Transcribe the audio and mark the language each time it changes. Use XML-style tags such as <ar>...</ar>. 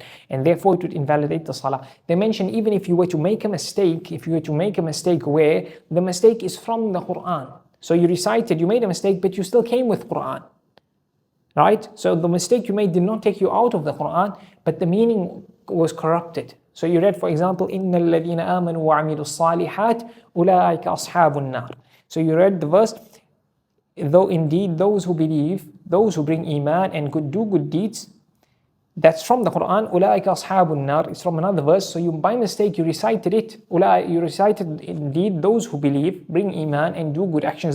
<en>And therefore it would invalidate the salah. They mention even if you were to make a mistake, where the mistake is from the Qur'an. So you made a mistake, but you still came with Qur'an. Right? So the mistake you made did not take you out of the Qur'an, but the meaning was corrupted. So you read, for example,</en> <ar>إِنَّ الَّذِينَ آمَنُوا وَعَمِلُوا الصَّالِحَاتِ أُولَٰئِكَ أَصْحَابُ النَّارِ.</ar> <en>So you read the verse, though indeed those who believe, those who bring iman and do good deeds, that's from the Quran.</en> <ar>أُولَٰئِكَ أَصْحَابُ النَّارِ.</ar> <en>It's from another verse. So you, by mistake, you recited it. You recited indeed those who believe, bring iman and do good actions.</en>